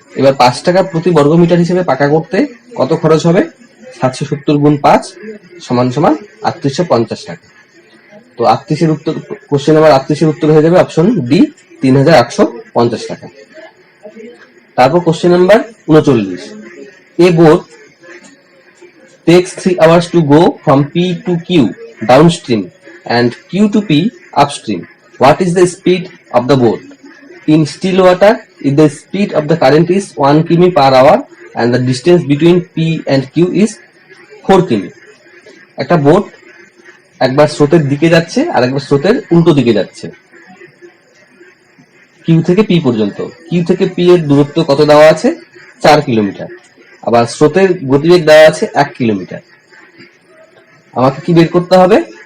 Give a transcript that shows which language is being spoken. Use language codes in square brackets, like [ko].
[bn] এবার 5 টাকা প্রতি বর্গমিটার হিসেবে পাকা করতে কত খরচ হবে? 770 গুণ 5 সমান সমান 3850 টাকা। তো 38-এর উত্তর, কোশ্চেন নাম্বার 38-এর উত্তর হয়ে যাবে অপশন ডি, 3850 টাকা। তারপর question number 39। [en] A boat takes 3 hours to go from P to Q downstream and Q to P upstream. What is the speed of the boat? In still water, if the speed of the current is 1 km per hour and the distance between P and Q is 4 km. [bn] একটা boat একবার স্রোতের দিকে যাচ্ছে আর একবার স্রোতের উল্টো দিকে যাচ্ছে কিউ থেকে পি পর্যন্ত। কিউ থেকে পি এর দূরত্ব কত দেওয়া আছে? 4 কিলোমিটার। আবার স্রোতের গতিবেগ দেওয়া আছে 1 কিলোমিটার। আমাকে কি বের করতে হবে?